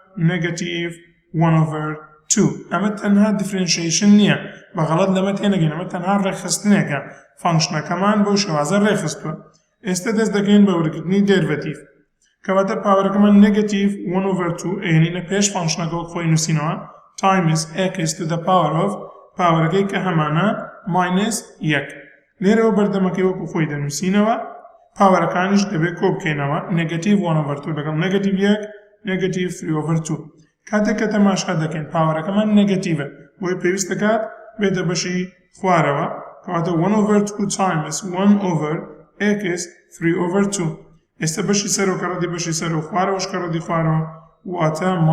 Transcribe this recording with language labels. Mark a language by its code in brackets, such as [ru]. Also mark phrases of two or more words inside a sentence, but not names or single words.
[ckb] -1/2 ئەمە تەنها دیفرێنشیشن نییە بەغەڵەت لەمە تێنەگەین ئەمە تەنها ڕێکخستنێکە فانکشنەکەمان بەو شێوازە ڕێخستووە ئێستا دەست دەکەین بە وەرگرتنی دێرڤەتیڤ کەواتە پاوەرەکەمان -1/2 ئێنینە پێش فانکشنەکەەوە خۆی نووسینەوە [en] times x to the power [ckb] of پاوەرەکەی کە هەمانە -1 لێرەوە بەردەمەکەی وەکو خۆی دەنووسینەوە پاوەرەکانیش دەبێت کۆ بکەینەوە -1/2 لەگەڵ -1 -3/2 کاتێک کە تەماشا دەکەین پاوەرەکەمان نێگەتیڤە بۆی پێویست دەکات بێتە بەشی خوارەوە کەواتە 1/2 times 1/x 3/2 ئێستا بەشی سەرەوە کەڕەتی بەشی سەرەوە خوارەوەش کەڕەتی خوارەوە واتە